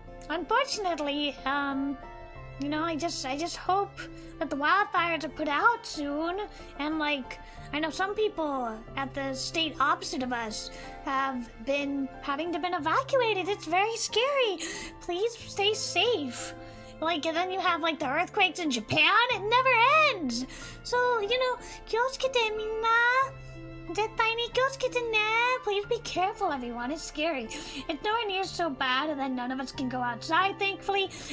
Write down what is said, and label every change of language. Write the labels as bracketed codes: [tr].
[en] Unfortunately, you know, I just hope that the wildfires are put out soon. And like, I know some people at the state opposite of us have been having to been evacuated. It's very scary. Please stay safe. Like, and then you have like the earthquakes in Japan. It never ends. So, you know, [ja] 気をつけてみんな。絶対に気をつけてね. [en] Please be careful, everyone. It's scary. It's nowhere near so bad that none of us can go outside, thankfully.